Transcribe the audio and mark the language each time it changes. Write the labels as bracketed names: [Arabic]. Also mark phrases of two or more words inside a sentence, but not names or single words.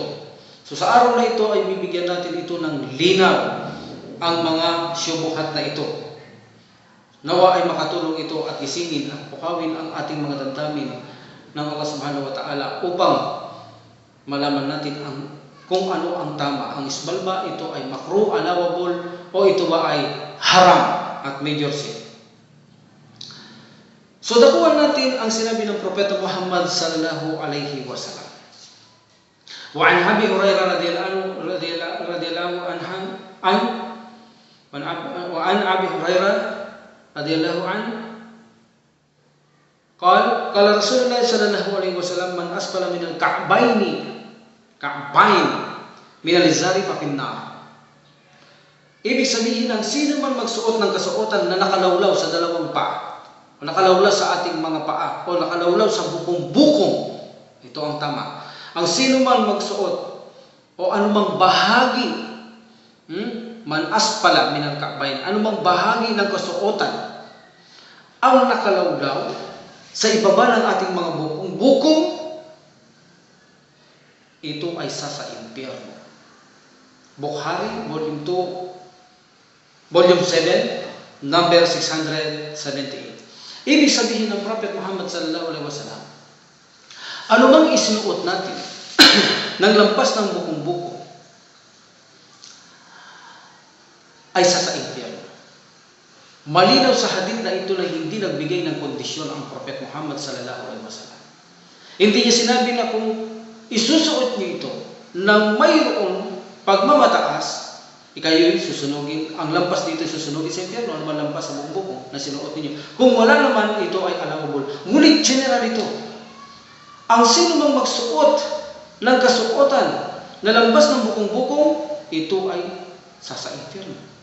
[Filipino] So sa araw na ito ay bibigyan natin ito ng linaw ang mga syubuhat na ito. Nawa ay makatulong ito at gisingin at pukawin ang ating mga damdamin ng [Arabic] الله سبحانه وتعالى [Filipino] upang malaman natin kung ano ang tama. Ang isbal ba ito ay makruh, allowable, o ito ba ay haram at [English] major sin? [Filipino] So dakuhan natin ang sinabi ng Propeta Muhammad [Arabic] صلى الله عليه وسلم. وعن أبي هريرة رضي الله عنه وعن أبي هريرة رضي الله عنه قال رسول الله صلى الله عليه وسلم من أسفل من الكعبين من الإزار ففي النار. [Filipino] Ibig sabihin ng sino man magsuot ng kasuotan na nakalawlaw sa dalawang paa, o nakalawlaw sa ating mga paa, o nakalawlaw sa bukong-bukong, ito ang tama. Ang sino man magsuot o anumang bahagi, [Arabic] من أسفل من الكعبين, [Filipino] anumang bahagi ng kasuotan ang nakalawlaw sa ibaba ng ating mga bukong-bukong, ito ay sa impyerno. [English] Bukhari, Volume 2, Volume 7, number 678. [Filipino] Ibig sabihin ng Prophet Muhammad [Arabic] صلى الله عليه وسلم, [Filipino] anumang isinuot natin ng lampas ng bukong-bukong ay sa impyerno. Malinaw sa hadith na ito na hindi nagbigay ng kondisyon ang Prophet Muhammad [Arabic] صلى الله عليه وسلم. [Filipino] Hindi niya sinabi na kung isusuot niyo ito ng mayroong pagmamataas, ikayo'y susunugin, ang lampas dito susunugin sa impyerno, ano man lampas sa bukong na sinuot ninyo. Kung wala naman, ito ay allowable. Ngunit general ito. Ang sino mang magsuot ng kasuotan na lampas ng bukong-bukong, ito ay sa impyerno.